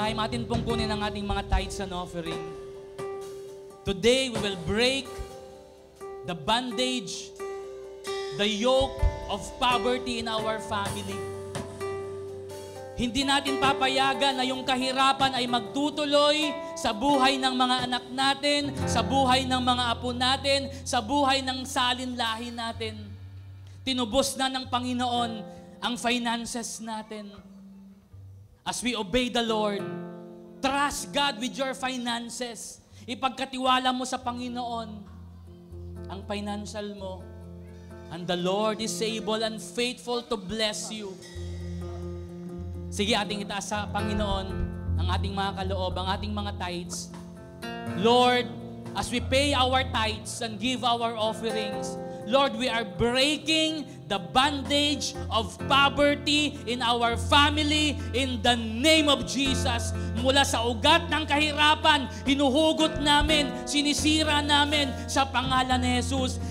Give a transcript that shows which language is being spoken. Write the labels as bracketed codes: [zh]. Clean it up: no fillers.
[tl] Atin pong kunin ang ating mga [en] tithes and offering. Today, we will break the bondage, the yoke of poverty in our family. [tl] Hindi natin papayagan na yung kahirapan ay magtutuloy sa buhay ng mga anak natin, sa buhay ng mga apo natin, sa buhay ng salinlahi natin. Tinubos na ng Panginoon ang finances natin. [en] As we obey the Lord, trust God with your finances. [tl] Ipagkatiwala mo sa Panginoon ang financial mo. [en] And the Lord is able and faithful to bless you. [tl] Sige, ating itaas sa Panginoon ang ating mga kaloob, ang ating mga tithes. [en] Lord, as we pay our tithes and give our offerings, Lord, we are breaking the bondage of poverty in our family in the name of Jesus. [tl] Mula sa ugat ng kahirapan, hinuhugot namin, sinisira namin sa pangalan ni Jesus.